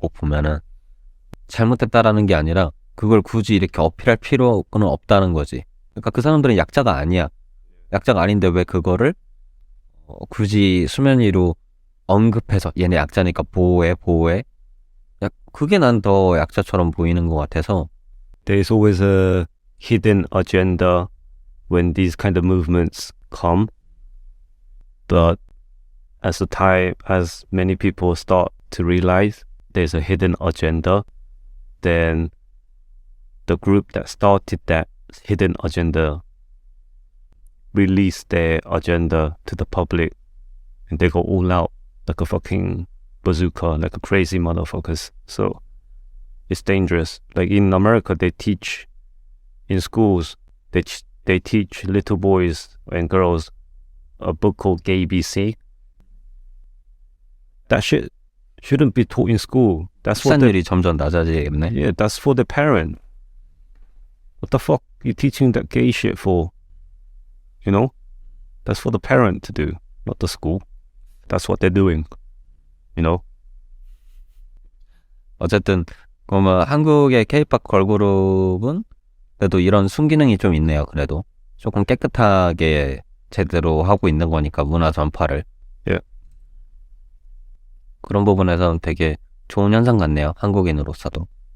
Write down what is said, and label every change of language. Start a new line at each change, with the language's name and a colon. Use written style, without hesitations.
Korean: 꼭 보면은 잘못했다라는 게 아니라 그걸 굳이 이렇게 어필할 필요는 없다는 거지. 그러니까 그 사람들은 약자가 아니야. 약자가 아닌데 왜 그거를 굳이 수면 위로 언급해서 얘네 약자니까 보호해. 그게 난 더 약자처럼 보이는 것 같아서.
English: There's always a hidden agenda when these kind of movements come. But as many people start to realize there's a hidden agenda, then the group that started that hidden agenda released their agenda to the public, and they go all out like a fucking bazooka, like a crazy motherfuckers. So it's dangerous. Like in America, they teach in schools, they teach little boys and girls a book called Gay BC. That shit shouldn't be taught in school. That's what
Korean: 출산율이 점점 낮아지겠네.
English: yeah, that's for the parent. What the fuck you teaching that gay shit for? You know? That's for the parent to do, not the school. That's what they're doing. You know?
Korean: 어쨌든 그러면 한국의 K-pop 걸그룹은 그래도 이런 순기능이 좀 있네요. 그래도 조금 깨끗하게 제대로 하고 있는 거니까 문화 전파를. 예. 그런 부분에서는 되게 좋은 현상 같네요. 한국인으로서도.